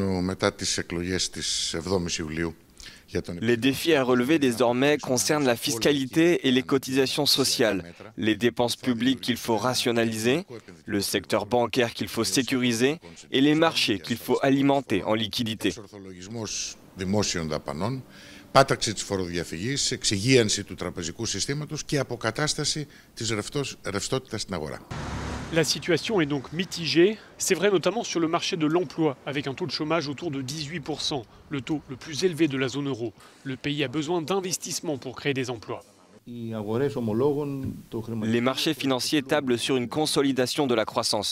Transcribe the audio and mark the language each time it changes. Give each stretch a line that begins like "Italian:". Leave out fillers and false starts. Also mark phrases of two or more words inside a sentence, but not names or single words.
French: Les défis à relever désormais concernent la fiscalité et les cotisations sociales, les dépenses publiques qu'il faut rationaliser, le secteur bancaire qu'il faut sécuriser et les marchés qu'il faut alimenter en liquidité.
Greek: Πάταξη της φοροδιαφυγής, εξυγίανση του τραπεζικού συστήματος και αποκατάσταση της ρευστότητας στην αγορά.
French: La situation est donc mitigée. C'est vrai notamment sur le marché de l'emploi, avec un taux de chômage autour de 18%, le taux le plus élevé de la zone euro. Le pays a besoin d'investissements pour créer des emplois. Les marchés financiers tablent sur une consolidation de la croissance.